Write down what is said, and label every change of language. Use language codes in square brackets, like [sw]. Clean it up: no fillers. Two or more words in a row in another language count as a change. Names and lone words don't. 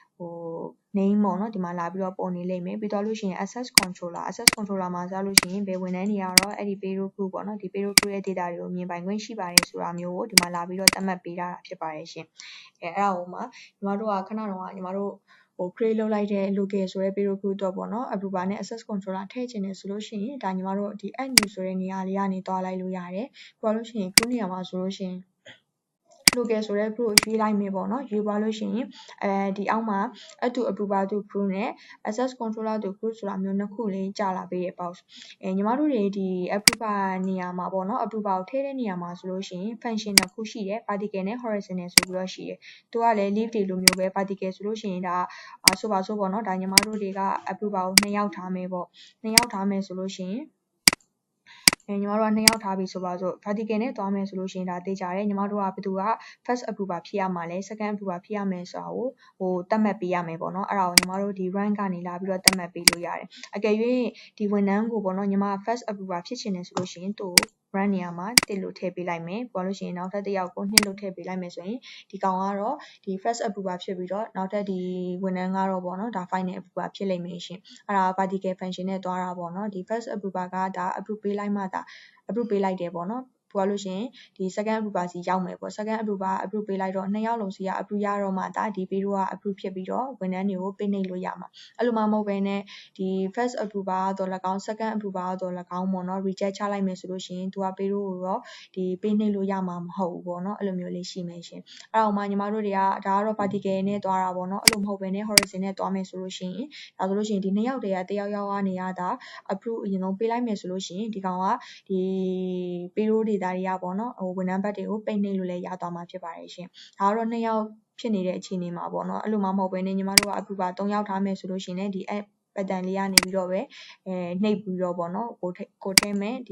[my] name ပေါ့နော်ဒီမှာလာပြီးတော့ပေါ်နေလိမ့်မယ်ပြီးတော့လို့ရှိရင် [en] access controller [my] မှာကြားလို့ရှိရင်ဘယ်ဝန်ထမ်းတွေကတော့အဲ့ဒီ [en] payroll group [my] ပေါ့နော်ဒီ [en] payroll group [my] ရဲ့ data တွေကိုမြင်ပိုင်ခွင့်ရှိပါတယ်ဆိုတာမျိုးကိုဒီမှာလာပြီးတော့သတ်မှတ်ပေးထားတာဖြစ်ပါတယ်ရှင်အဲ့ဒါကိုမှညီမတို့ကခဏတော့ညီမတို့create လုပ်လိုက်တဲ့ local ဆိုတဲ့ [en] payroll group [my] တော့ပေါ့နော် approver နဲ့ [en] access controller [my] ထည့်ချင်တယ်ဆိုလို့ရှိရင်ဒါညီမတို့ ဒီ [en] add new [my] ဆိုတဲ့နေရာလေးကနေတွားလိုက်လို့ရတယ်ပြီးတော့လို့ရှိရင် group နေရာမှာဆိုလို့ရှိရင်local ဆိုတဲ့ group ကိုရွေးလိုက်မယ်ပေါ့နော်ရွေးသွားလို့ရှိရင်ဒီအောက်မှာ [en] add to approver to group [my] နဲ့ [en] access controller to group [my] ဆိုတာမျိုးနှစ်ခုလေးကြာလာပေးရဲ့ box ညီမတို့ တွေဒီ approver နေရာမှာပေါ့နော် approver ကိုထည့်တဲ့နေရာမှာဆိုလို့ရှိရင် function နှစ်ခုရှိတယ် vertical နဲ့ horizontal ဆိုပြီးတော့ရှိတယ်သူကလည်း leave တွေလိုမျိုးပဲ vertical ဆိုလို့ရှိရင်ဒါဆိုပါစို့ပေါ့နော်ဒါညီမတို့တွေက approver ကို2ယောက်ထားမယ်ပေါ့2ယောက်ထားမယ်ဆိုလို့ရှိရင်ညီမတို့က2ယောက်ထားပြီဆိုပါစို့ vertical နဲ့သွားမယ်ဆိုလို့ရှိရင်ဒါသိကြတယ်ညီမတို့ကဘယ်သူက [en] first approver [my] ဖြစ်ရမှာလဲ [en] second approver [my] ဖြစ်ရမယ်ဆိုတာကိုသတ်မှတ်ပေးရမယ်ပေါ့နော်အဲ့ဒါကိုညီမတို့ဒီ rank ကနေလာပြီးတော့သတ်မှတ်ပေးလို့ရတယ်အကယ်၍ဒီဝန်ထမ်းကိုပေါ့နော်ညီမ [en] first approver [my] ဖြစ်ချင်တယ်ဆိုလို့ရှိရင်သူ့ rank နေရာမှာ1လို့ထည့်ပေးလိုက်မယ်ပြောလို့ရှိရင်နောက်ထပ်တစ်ယောက်ကို2လို့ထည့်ပေးလိုက်မယ်ဆိုရင်ဒီကောင်ကတော့ဒီ [en] first approver [my] ဖြစ်ပြီးတော့နောက်ထပ်ဒီဝန်ထမ်းကတော့ပေါ့နော်ဒါ [en] final approver [my] ဖြစ်လိမ့်မယ်ရှင်အဲ့ဒါ [en] vertical function [my] နဲ့သွားတာပေါ့နော်ဒီ [en] first approver [my] ကဒါ approve ပေးလိုက်မှဒါ approve ပေးလိုက်တယ်ပေါ့နော် ပို့လို့ရှိရင်ဒီ [en] second approver [my] စီရောက်မယ်ပေါ့ [en] second approver approve [my] ပေးလိုက်တော့2ယောက်လုံးစီက approve ရတော့မှဒါဒီ payroll က approve ဖြစ်ပြီးတော့ဝန်ထမ်းတွေကို pay နှိပ်လို့ရမှာအဲ့လိုမှမဟုတ်ဘဲနဲ့ဒီ [en] first approver [my] ကတော့၎င်း [en] second approver [my] ကတော့၎င်းပေါ့နော် reject ချလိုက်မယ်ဆိုလို့ရှိရင်သူက payroll ကိုတော့ဒီ pay နှိပ်လို့ရမှာမဟုတ်ဘူးပေါ့နော်အဲ့လိုမျိုးလေးရှိမယ်ရှင်အဲ့တော့မှညီမတို့တွေကဒါကတော့ vertical နဲ့သွားတာပေါ့နော်အဲ့လိုမဟုတ်ဘဲနဲ့ horizontal နဲ့သွားမယ်ဆိုလို့ရှိရင်ဒါဆိုလို့ရှိရင်ဒီ2 ယောက်တည်းကတယောက်ကနေရတာ approve အရင်ဆုံးပေးလိုက်မယ်ဆိုလို့ရှိရင်ဒီကောင်ကဒီ [en] payroll data [my] တွေကပေါ့နော်ဝန်ထမ်းဘက်တွေကို pay နှိပ်လို့လည်းရသွားမှာဖြစ်ပါတယ်ရှင်ဒါကတော့2ယောက်ဖြစ်နေတဲ့အခြေအနေမှာပေါ့နော်အဲ့လိုမှမဟုတ်ဘဲနဲ့ညီမတို့က approver 3ယောက်ထားမယ်ဆိုလို့ရှိရင်လည်းဒီ app ပတ်တန်လေးကနေပြီးတော့ပဲနှိပ်ပြီးတော့ပေါ့နော်ကိုထဲမဲ့ဒီ